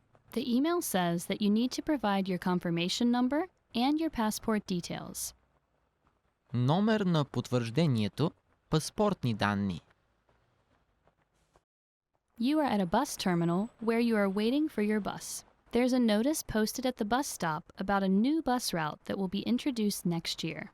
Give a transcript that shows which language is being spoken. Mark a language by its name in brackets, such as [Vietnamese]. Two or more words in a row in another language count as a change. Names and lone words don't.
[English] The email says that you need to provide your confirmation number and your passport details. [Bulgarian] Номер на потвърждението, паспортни данни. [English] You are at a bus terminal where you are waiting for your bus. There's a notice posted at the bus stop about a new bus route that will be introduced next year.